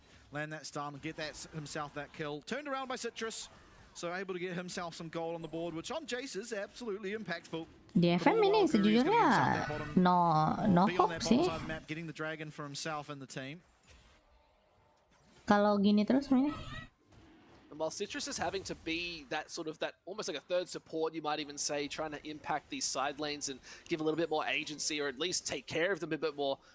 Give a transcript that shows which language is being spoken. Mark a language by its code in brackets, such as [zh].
[en] Land that stun, get himself that kill. Turned around by Citrus, so able to get himself some gold on the board, which on Jace is absolutely impactful. [id] DFM ini sejujurnya [en] no hope [id] sih. [en] Getting the dragon for himself and the team. [id] Kalau gini terus mainnya. [en] And while Citrus is having to be that sort of almost like a third support, you might even say, trying to impact these side lanes and give a little bit more agency, or at least take care of them a bit more.